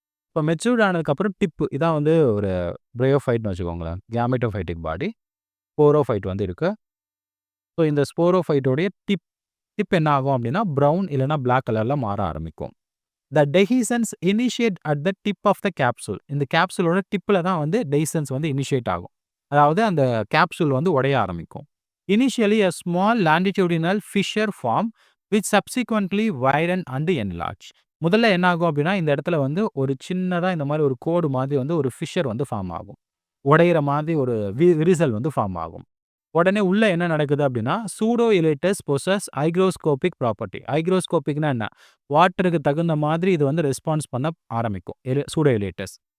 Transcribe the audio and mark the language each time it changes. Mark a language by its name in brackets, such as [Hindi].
[Tamil] இப்போ மெச்சூர்ட் ஆனதுக்கப்புறம் இதான் வந்து ஒரு பிரயோஃபைட்னு வச்சுக்கோங்களேன். கேமெட்டோஃபைட்டிக் பாடி. ஸ்போரோஃபைட் வந்து இருக்கு. ஸோ இந்த ஸ்போரோஃபைட்டோடைய டிப் என்ன ஆகும் அப்படின்னா, ப்ரவுன் இல்லன்னா பிளாக் கலர்ல மாற ஆரம்பிக்கும். [English] The dehiscence initiate at the tip of the capsule. [Tamil] இந்த கேப்சூலோட டிப்ல தான் வந்து டெஹிசன்ஸ் வந்து இனிஷியேட் ஆகும். அதாவது அந்த கேப்சூல் வந்து உடைய ஆரம்பிக்கும். [English] Initially a small longitudinal fissure form which subsequently widen and enlarge. [Tamil] முதல்ல என்ன ஆகும் அப்படின்னா, இந்த இடத்துல வந்து ஒரு சின்னதா இந்த மாரி ஒரு கோடு மாதிரி வந்து ஒரு ஃபிஷர் வந்து ஃபார்ம் ஆகும். உடையிற மாதிரி ஒரு விரிசல் வந்து ஃபார்ம் ஆகும். உடனே உள்ள என்ன நடக்குது அப்படின்னா, [English] Pseudo elaters possess hygroscopic property. [Tamil] ஹைக்ரோஸ்கோபிக்னா என்ன? வாட்டருக்கு தகுந்த மாதிரி இது வந்து ரெஸ்பான்ஸ் பண்ண ஆரம்பிக்கும். சூடோ எலேட்டஸ்.